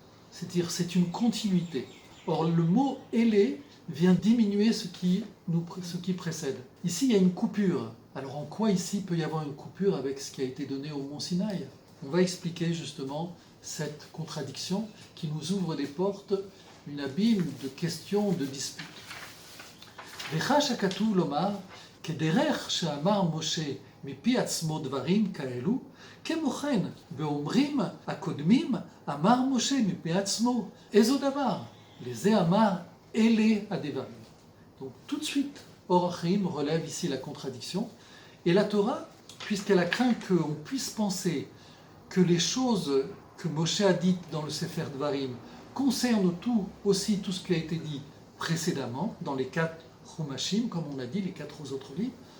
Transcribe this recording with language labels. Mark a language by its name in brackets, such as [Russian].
[French] C'est-à-dire, c'est une continuité. Or, le mot Ele vient diminuer ce qui précède. Ici, il y a une coupure. Alors, en quoi ici peut y avoir une coupure avec ce qui a été donné au Mont Sinaï? On va expliquer justement cette contradiction qui nous ouvre des portes, une abîme de questions, de disputes. [Hebrew] וחש הכתוב לומר, כדרך שאמר משה מפי עצמו דברים כאלו, כמו כן באומרים הקודמים אמר משה מפי עצמו, איזו דבר? לזה אמר אלה הדברים. [French] Donc tout de suite, Or HaChaim relève ici la contradiction, et la Torah, puisqu'elle a craint qu'on puisse penser que les choses que Moshe a dites dans le Sefer Dvarim concernent aussi tout ce qui a été dit précédemment dans les 4 Chumashim, comme on a dit, les 4 autres livres.